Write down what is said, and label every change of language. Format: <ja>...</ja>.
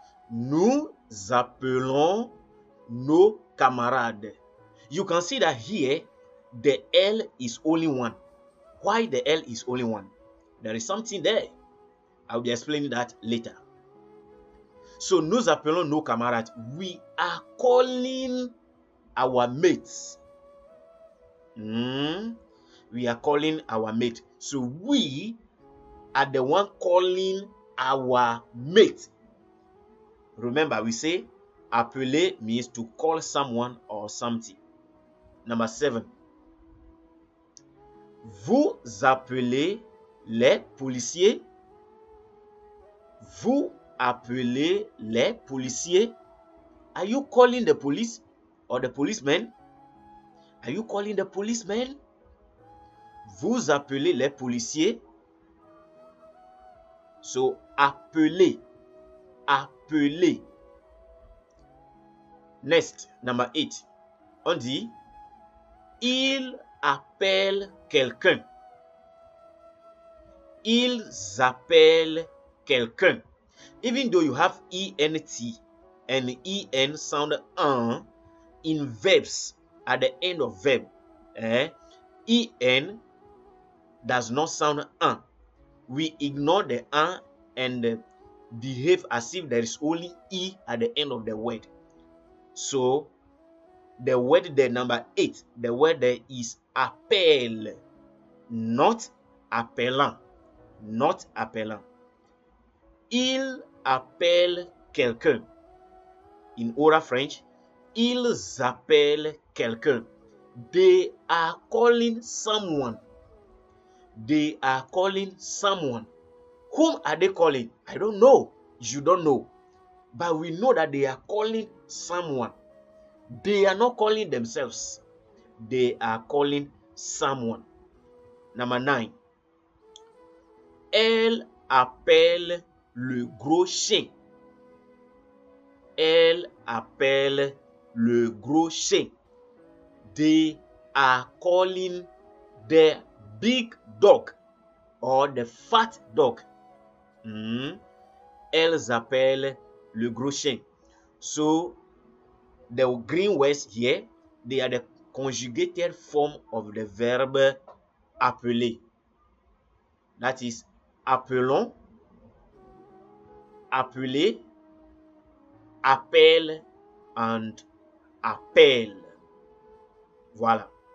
<fr>Nous appelons nos camarades.</fr> <en>You can see that here the L is only one. Why the L is only one? There is something there. I'll be explaining that later. So</en> <fr>nous appelons nos camarades.</fr> <en>We are calling our mates. We are calling our mate. So we are the one calling our mate. Remember, we say appeler means to call someone or something. Number 7.</en> <fr>Vous appelez les policiers. Vous appelez les policiers.</fr> <en>Are you calling the police or the policeman? Are you calling the policeman?</en> <fr>Vous appelez les policiers. So, appeler. Appeler.</fr> <en>Next, number 8.</en> <fr>On dit, il appelle quelqu'un. Ils appellent quelqu'un.</fr> <en>Even though you have ENT and EN sound in verbs at the end of verb, EN does not sound we ignore the and behave as if there is only E at the end of the word. So the word there, number 8, the word there is appel, not appelant.</en> <fr>Not appelant. Il appelle quelqu'un.</fr> <en>In oral French,</en> <fr>ils appellent quelqu'un.</fr> <en>They are calling someone. They are calling someone. Whom are they calling? I don't know. You don't know. But we know that they are calling someone. They are not calling themselves. They are calling someone. Number 9.</en> <fr>Elle appelle le gros chien. Elle appelle le gros chien.</fr> <en>They are calling the big dog or the fat dog.</en> <fr>Elles appellent le gros chien.</fr> <en>So the green words here, they are the conjugated form of the verb appeler. That is appelons, appeler, appelle, and appelle. Voila.</en>